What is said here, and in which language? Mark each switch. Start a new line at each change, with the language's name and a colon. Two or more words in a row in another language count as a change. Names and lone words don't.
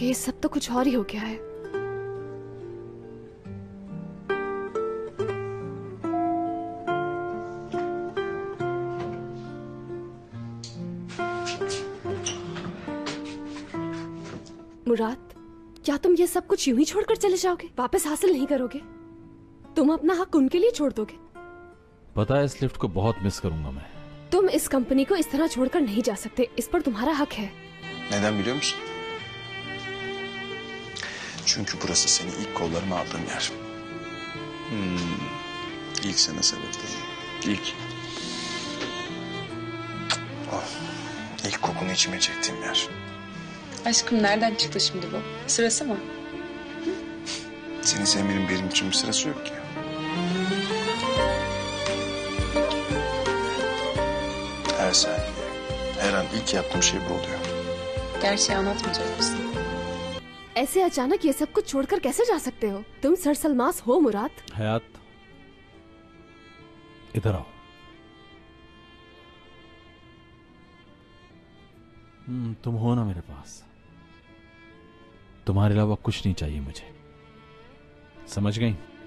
Hindi: ये सब तो कुछ और ही हो गया है। मुराद, क्या तुम ये सब कुछ यूं ही छोड़कर चले जाओगे? वापस हासिल नहीं करोगे? तुम अपना हक उनके लिए छोड़ दोगे? पता है इस लिफ्ट को बहुत मिस करूंगा मैं। तुम इस कंपनी को इस तरह छोड़कर नहीं जा सकते, इस पर तुम्हारा हक है।
Turkish: Neden biliyor musun? Çünkü burası seni ilk kollarıma aldığım yer. İlk sene sebepliyim. İlk. Oh, ilk kokunu içime çektiğim yer. Aşkım nereden çıktı şimdi bu? Sırası mı? Seni sevmenin benim için bir sırası yok ki. Her saniye, her an ilk yaptığım şey bu oluyor. Gerçeği anlatmayacak mısın?
Hindi: ऐसे अचानक ये सब कुछ छोड़कर कैसे जा सकते हो? तुम सरसलमास हो मुराद। हयात, इधर आओ। तुम हो ना मेरे पास, तुम्हारे अलावा कुछ नहीं चाहिए मुझे, समझ गई?